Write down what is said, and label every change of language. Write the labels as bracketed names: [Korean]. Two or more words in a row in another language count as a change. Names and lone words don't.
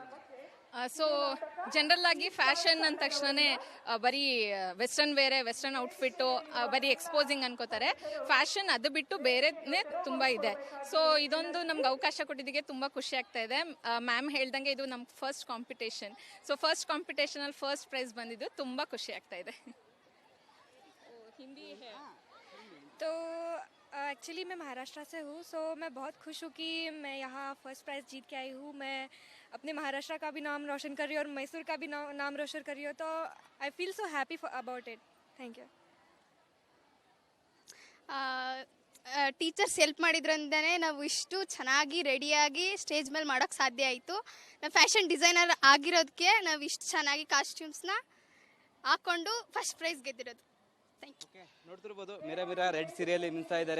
[Kannada] ಸೊ ಜನರಲ್ ಆಗಿ ಫ್ಯಾಷನ್ ಅಂದ ತಕ್ಷಣನೇ ಬರೀ [English] western wear, western outfit [Kannada] ಬರೀ ಎಕ್ಸ್ಪೋಸಿಂಗ್ ಅನ್ಕೋತಾರೆ. ಫ್ಯಾಷನ್ ಅದು ಬಿಟ್ಟು ಬೇರೆನೇ ತುಂಬ ಇದೆ. ಸೊ ಇದೊಂದು ನಮ್ಗೆ ಅವಕಾಶ ಕೊಟ್ಟಿದ್ದಕ್ಕೆ ತುಂಬ ಖುಷಿ ಆಗ್ತಾ ಇದೆ. ಮ್ಯಾಮ್ ಹೇಳ್ದಂಗೆ ಇದು ನಮ್ಮ [English] first competition. so first competition first prize [Kannada] ಬಂದಿದ್ದು ತುಂಬ ಖುಷಿ ಆಗ್ತಾ ಇದೆ. [Hindi] हिंदी है तो एक्चुअली मैं महाराष्ट्र से हूँ. सो मैं बहुत खुश हूँ कि मैं यहाँ [English] first prize [Hindi] जीत के आई हूँ. मैं अपने महाराष्ट्र का भी नाम रोशन कर रही हूँ और मैसूर का भी नाम रोशन कर रही हूँ. [English] तो I feel so happy about it. Thank you. teachers help [Kannada] ಮಾಡಿದ್ರಿಂದನೇ ನಾವು ಇಷ್ಟು ಚೆನ್ನಾಗಿ ರೆಡಿಯಾಗಿ ಸ್ಟೇಜ್ ಮೇಲೆ ಮಾಡೋಕ್ಕೆ ಸಾಧ್ಯ ಆಯಿತು. ನಾವು [English] fashion designer [Kannada] ಆಗಿರೋದಕ್ಕೆ ನಾವು ಇಷ್ಟು ಚೆನ್ನಾಗಿ ಕಾಸ್ಟ್ಯೂಮ್ಸ್ನ ಹಾಕ್ಕೊಂಡು [English] first prize [Kannada] ಗೆದ್ದಿರೋದು. ನೋಡ್ತಿರ್ಬೋದು, ಮಿರ ರೆಡ್ ಸೀರೆಯಲ್ಲಿ ಮಿಂಚ್ತಾ ಇದ್ದಾರೆ.